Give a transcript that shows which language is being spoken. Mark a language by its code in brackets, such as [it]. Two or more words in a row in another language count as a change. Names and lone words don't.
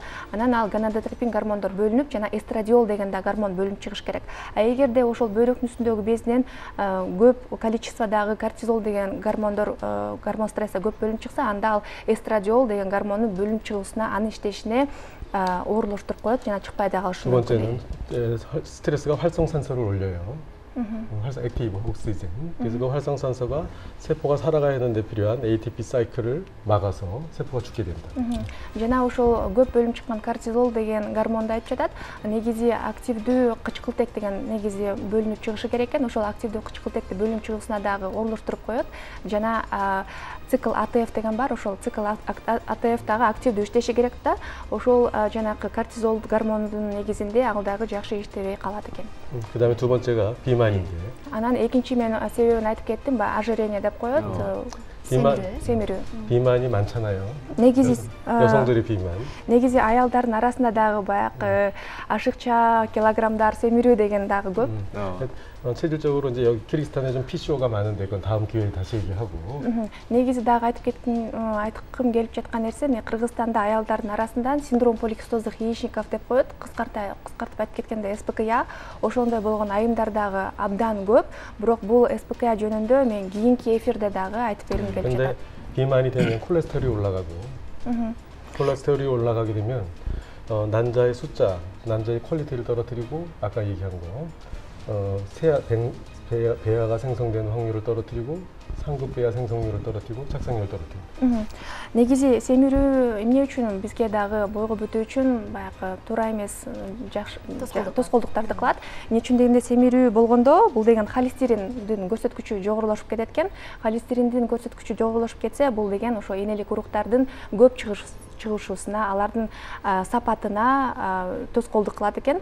[ky] Анан ал гонадотропин гормондор бөлүнүп, жана эстрадиол деген да гормон бөлүнүп чыгыш керек. Эгерде ошол бөйрөктүн үстүндөгү безинен көп количестводагы кортизол деген гормон стрессе көп бөлүнүп чыкса, анда ал эстрадиол деген гормонун бөлүнүп чыгуусуна, анын иштешине оорлоштуруп коет, жана чыкпай да калышы мүмкүн. [ko] 두 번째는 스트레스가 활성산소를 올려요. 활성 [en] active oxygen. [ko] 그래서 그 활성산소가 세포가 살아가야 하는데 필요한 ATP 사이클을 막아서 세포가 죽게 된다. [ky] Жана ошол көп бөлүнүп чыккан кортизол деген гормонду айтып жатат. Негизи активдүү кычкылтек деген негизи бөлүнүп чыгышы керек экен. Ошол активдүү кычкылтекти бөлүнүп чыгуусуна дагы орундуштуруп коет. Жана цикл АТФ деген бар. Ошол цикл АТФ дагы активдүү иштеши керек да. Ошол жанакы кортизол гормондун негизинде ал дагы жакшы иштебей калат экен. [ko] 그다음에 두 번째가 비만인데. [ky] Анан экинчи мен себебин айтып кеттим, ожирение деп коет. Семирүү. [ko] 비만이 많잖아요. [ky] негизи [ko] 여성들이 비만. [ky] негизи аялдардын арасында дагы баягы ашыкча, килограммдар, семирүү деген дагы көп. [ko] 체질적으로 이제 여기 키르기스탄에 좀 PCO가 많은데 그건 다음 기회에 다시 얘기하고. [ky] негизи дагы айткым келип жаткан нерсе, Кыргызстанда аялдардын арасында синдром поликистоздук яичников деп коет. Кыскартып айтып кеткенде СПКЯ, ошондой болгон айымдар дагы абдан көп. Бирок бул СПКЯ жөнүндө мен кийинки эфирде дагы айтып бергим келип [ko] 근데 [ky] жатат. [ko] 비만이 되면 콜레스테롤이 올라가고. 콜레스테롤이 올라가게 되면 난자의 숫자, 난자의 퀄리티를 떨어뜨리고 아까 얘기한 거 배아가 생성되는 확률을 떨어뜨리고 상급 배아 생성률을 떨어뜨리고 착상률을 떨어뜨리고. [ky] негизи семирүү эмне үчүн бизге дагы бойго бүтүү үчүн баягы туура эмес жакшы тоскоолдуктарды кылат. Эмне үчүн дегенде семирүү болгондо бул деген холестериндин көрсөткүчү жогорулашып кетет экен. Холестериндин көрсөткүчү жогорулашып кетсе, бул деген ошо энелик уруктардын көп чыгышуусуна, алардын сапатына тоскоолдук кылат экен.